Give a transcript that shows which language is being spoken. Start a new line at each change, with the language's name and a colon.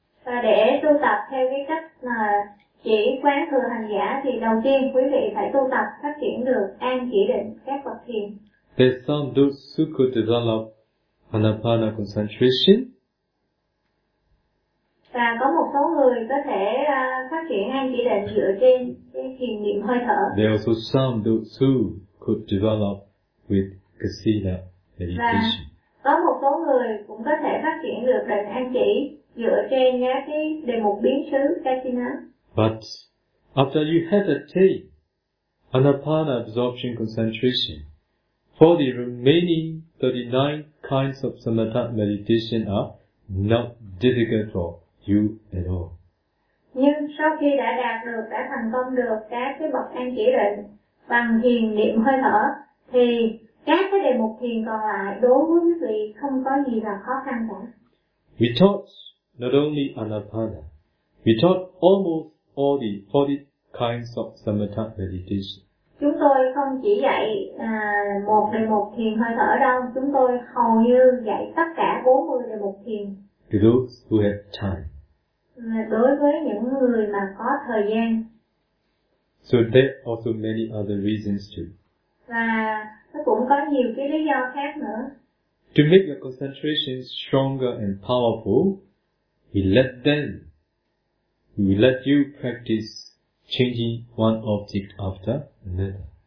Vietnamese: Và để tu tập theo cái cách mà chỉ quán thừa hành giả thì đầu tiên quý vị phải tu tập phát triển được an chỉ định các bậc thiền.
English: There's some those who could develop anapana concentration.
Vietnamese: Và có một số người có thể phát triển an chỉ định dựa trên cái thiền niệm hơi thở.
English: There are also some those who could develop with kasina meditation.
Vietnamese: Và có một số người cũng có thể phát triển được định an chỉ dựa trên cái đề mục biến xứ kasina.
English: But after you have attained anapana absorption concentration, for the remaining 39 kinds of samatha meditation are not difficult for you at all.
Vietnamese: Nhưng sau khi đã thành công được các cái bậc an chỉ định bằng thiền niệm hơi thở, thì các cái đề mục thiền còn lại đối với quý vị không có gì là khó khăn cả.
English: We taught not only anapana, we taught almost all the 40 kinds of samatha meditation.
Vietnamese: Chúng tôi không chỉ dạy một đề mục thiền hơi thở đâu, chúng tôi hầu như dạy tất cả 40 đề mục thiền.
English: To those who have time.
Vietnamese: Đối với những người mà có thời gian.
English: So there are also many other reasons too.
Vietnamese: Và nó cũng có nhiều cái lý do khác nữa.
English: To make your concentration stronger and powerful, we let you practice changing one object after another.